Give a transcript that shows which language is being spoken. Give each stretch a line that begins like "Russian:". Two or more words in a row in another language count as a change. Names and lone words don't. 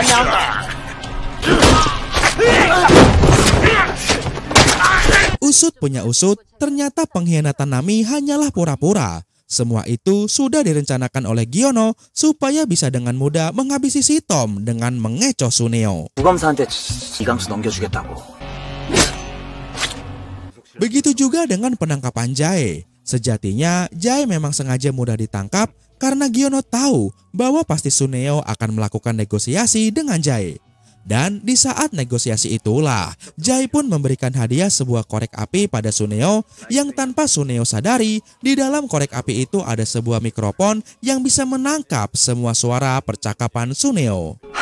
Indonesian: Usut punya usut, ternyata pengkhianatan Nami hanyalah pura-pura. Semua itu sudah direncanakan oleh Giono supaya bisa dengan mudah menghabisi si Tom dengan mengecoh Suneo.
Korean: 구검사한테 이강수 넘겨주겠다고.
Indonesian: Begitu juga dengan penangkapan Jae. Sejatinya, Jae memang sengaja mudah ditangkap karena Giono tahu bahwa pasti Tsuneo akan melakukan negosiasi dengan Jae. Dan di saat negosiasi itulah, Jae pun memberikan hadiah sebuah korek api pada Tsuneo yang tanpa Tsuneo sadari, di dalam korek api itu ada sebuah mikrofon yang bisa menangkap semua suara percakapan Tsuneo.